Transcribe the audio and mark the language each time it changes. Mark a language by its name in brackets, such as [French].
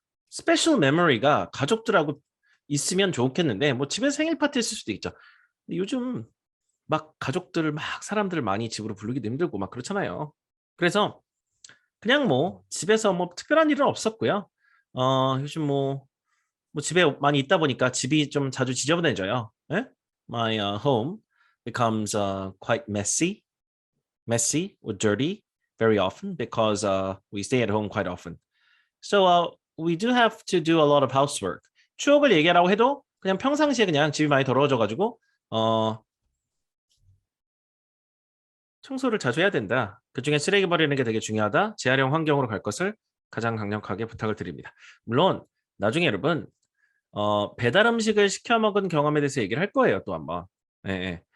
[Korean] 스페셜 메모리가 가족들하고 있으면 좋겠는데 뭐 집에 생일 파티 했을 수도 있죠. 근데 요즘 막 가족들 막 사람들 많이 집으로 부르기도 힘들고 막 그렇잖아요. 그래서 그냥 뭐 집에서 뭐 특별한 일은 없었고요. 요즘 뭐 집에 많이 있다 보니까 집이 좀 자주 지저분해져요. 예? [English] My home becomes quite messy or dirty very often because we stay at home quite often. So we do have to do a lot of housework. [Korean] 추억을 얘기하라고 해도 그냥 평상시에 그냥 집이 많이 더러워져가지고 청소를 자주 해야 된다. 그중에 쓰레기 버리는 게 되게 중요하다. 재활용 환경으로 갈 것을 가장 강력하게 부탁을 드립니다. 물론 나중에 여러분 배달 음식을 시켜 먹은 경험에 대해서 얘기를 할 거예요. 또 한번. 예, 예.